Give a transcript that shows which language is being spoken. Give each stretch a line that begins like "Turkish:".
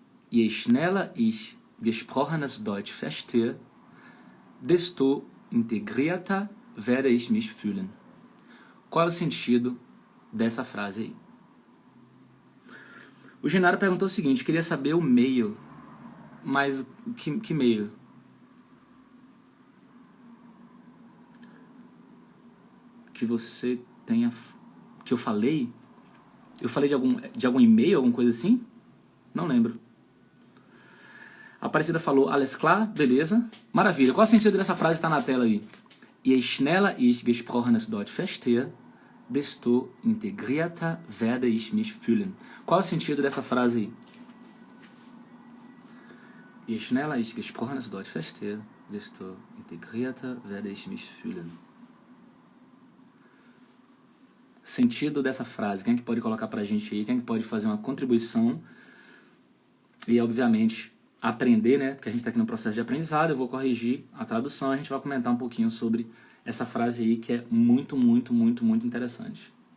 German: Je schneller ich gesprochenes Deutsch verstehe, desto integrierter werde ich mich fühlen.
Portuguese: Qual é o sentido dessa frase aí? O Genaro perguntou o seguinte, queria saber o meio, mas que meio? Que você tenha... Que eu falei? Eu falei de algum e-mail, alguma coisa assim? Não lembro. A Aparecida falou,
German: alles klar,
Portuguese: beleza. Maravilha. Qual é o sentido dessa frase que está na tela aí?
German: Je schneller ich gesprochenes Deutsch verstehe, desto integrierter werde ich mich fühlen.
Portuguese: Qual é o sentido dessa frase aí?
German: Je schneller ich gesprochenes Deutsch verstehe, desto integrierter werde ich mich fühlen.
Portuguese: Sentido dessa frase. Quem é que pode colocar pra gente aí? Quem é que pode fazer uma contribuição? E, obviamente, aprender, né? Porque a gente está aqui no processo de aprendizado, eu vou corrigir a tradução, a gente vai comentar um pouquinho sobre essa frase aí, que é muito, muito, muito, muito interessante.